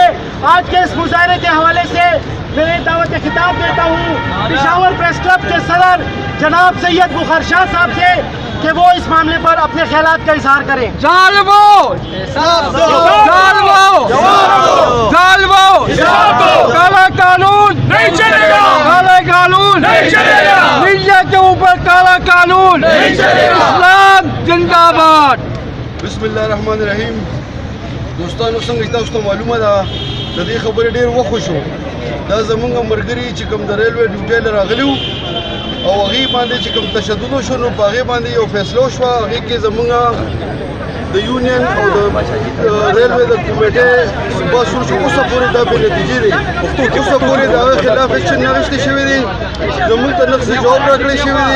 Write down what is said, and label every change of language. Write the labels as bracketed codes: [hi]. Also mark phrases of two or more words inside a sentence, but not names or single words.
[ur] آج کے اس مظاہرے کے حوالے سے میں دعوت خطاب دیتا ہوں پشاور پریس کلب کے صدر جناب سید بخار شاہ صاحب سے کہ وہ اس معاملے پر اپنے خیالات کا اظہار کریں۔ ظالمو، کالا قانون نہیں چلے گا، کالا قانون نہیں چلے گا، میڈیا کے اوپر کالا قانون نہیں چلے گا۔ اسلام زندہ باد۔ [ar] بسم الله الرحمن الرحیم۔ [ps] دوستانو، څنګه تاسو ته معلومه ده د دې خبرې ډېر وخت شو، دا زمونږ ملګري چې کوم د ریلوې ډیوټي له راغلي وو او هغې باندې چې کوم تشدد وشو، نو په هغې باندې یو فیصله وشوه، هغې کې زمونږ د یونین او د ریلوې د کمیټې صوبه سور شو، اوسه پورې دا بې نتیجې دی، اوسه پورې د هغه خلاف ایکشن نه اخیستل شوی دی، زمونږ ته نقص جواب راکړی شوی دی۔